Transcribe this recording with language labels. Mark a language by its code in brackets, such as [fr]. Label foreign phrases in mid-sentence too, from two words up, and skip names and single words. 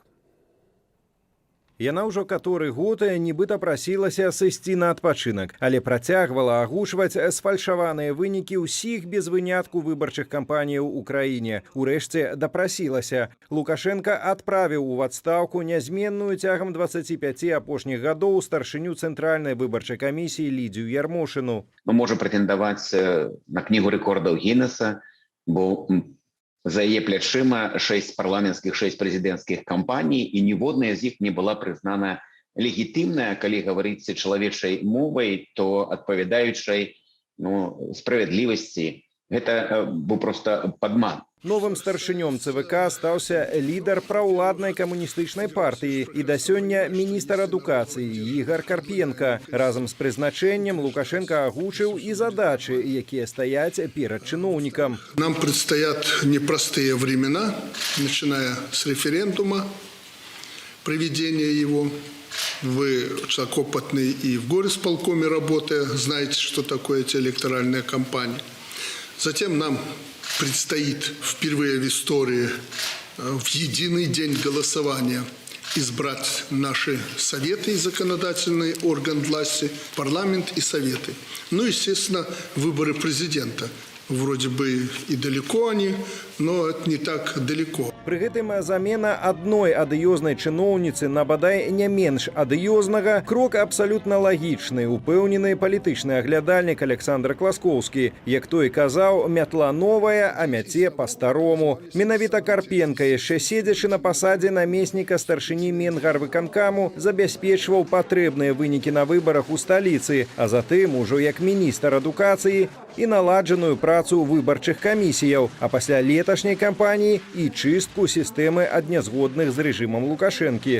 [be] Яна ўжо каторы год нібыта прасілася сысці на адпачынак, але працягвала агучваць сфальшаваныя вынікі ўсіх без вынятку выбарчых кампаніяў у краіне. Урэшце дапрасілася. Лукашенка адправіў у адстаўку нязменную цягам 25 апошніх гадоў старшыню Цэнтральнай выбарчай камісіі Лідзію Ярмошыну. [ru] Мы можем претендовать на книгу рекордов Гиннесса, [be] бо за яе плячыма 6 парламенцкіх, 6 прэзідэнцкіх кампаній, і ніводная з іх не была прызнана легітымная, калі гаварыць чалавечай мовай, то адпавядаючай справядлівасці. Гэта быў проста падман. Новым старшынём ЦВК стаўся лідар праўладнай камуністычнай партыі і да сёння міністр адукацыі Ігор Карпенка. Разам з прызначэннем Лукашенко агучыў і задачы, якія стаяць перад чыноўнікам. [ru] Нам предстоят непростые времена, начиная с референдума, проведения его. Вы человек опытный и в горисполкоме работая, знаете, что такое эти электоральные кампании. Затем нам предстоит впервые в истории в единый день голосования избрать наши советы и законодательный орган власти, парламент и советы. Ну, естественно, выборы президента. Вроде бы и далеко они, но это не так далеко. [be] Пры гэтым замена адной адыёзнай чыноўніцы на бадай не менш адыёзнага крок абсалютна лагічны, упэўнены палітычны аглядальнік Александр Класкоўскі. Як той казаў, мятла новая, а мяце па-старому. Менавіта Карпенка, яшчэ седзячы на пасадзе намесніка старшыні Менгарвыканкаму, забяспечваў патрэбныя вынікі на выбарах у сталіцы, а затым ужо як міністр адукацыі і наладжаную працу выбарчых камісіяў, а пасля леташняй кампаніі і чыстку сістэмы ад нязгодных з рэжымам Лукашэнкі.